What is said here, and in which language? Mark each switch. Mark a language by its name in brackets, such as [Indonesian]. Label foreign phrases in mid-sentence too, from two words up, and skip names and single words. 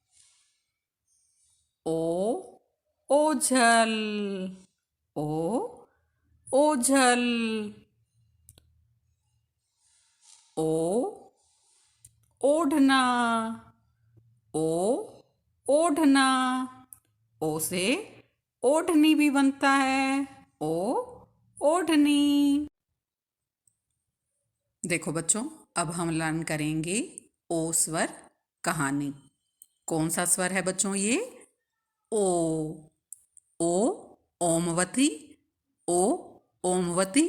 [Hindi] ओ ओझल, ओ ओझल। ओ ओढ़ना, ओ ओढ़ना। ओ से ओढ़नी भी बनता है, ओ ओढ़नी। देखो बच्चों, अब हम लर्न करेंगे ओ स्वर कहानी। कौन सा स्वर है बच्चों ये? ओ। ओ ओमवती, ओ ओमवती।